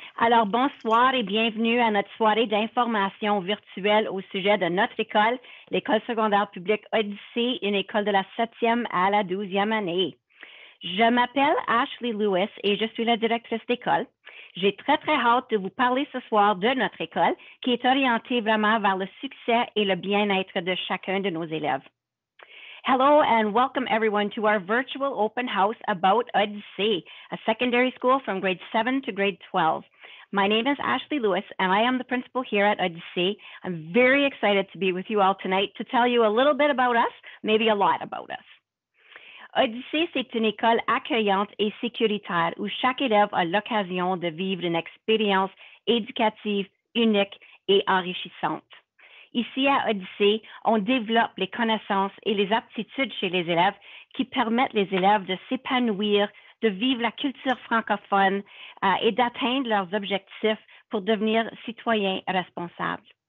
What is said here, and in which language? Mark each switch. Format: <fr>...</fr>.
<fr>Alors, bonsoir et bienvenue à notre soirée d'information virtuelle au sujet de notre école, l'école secondaire publique Odyssée, une école de la 7e à la 12e année. Je m'appelle Ashley Lewis et je suis la directrice d'école. J'ai très hâte de vous parler ce soir de notre école qui est orientée vraiment vers le succès et le bien-être de chacun de nos élèves.</fr> <en>Hello and welcome everyone to our virtual open house about Odyssey, a secondary school from grade 7 to grade 12. My name is Ashley Lewis and I am the principal here at Odyssey. I'm very excited to be with you all tonight to tell you a little bit about us, maybe a lot about us.</en> <fr>Odyssey, c'est une école accueillante et sécuritaire où chaque élève a l'occasion de vivre une expérience éducative, unique et enrichissante. Ici à Odyssey, on développe les connaissances et les aptitudes chez les élèves qui permettent les élèves de s'épanouir, de vivre la culture francophone et d'atteindre leurs objectifs pour devenir citoyens responsables.</fr>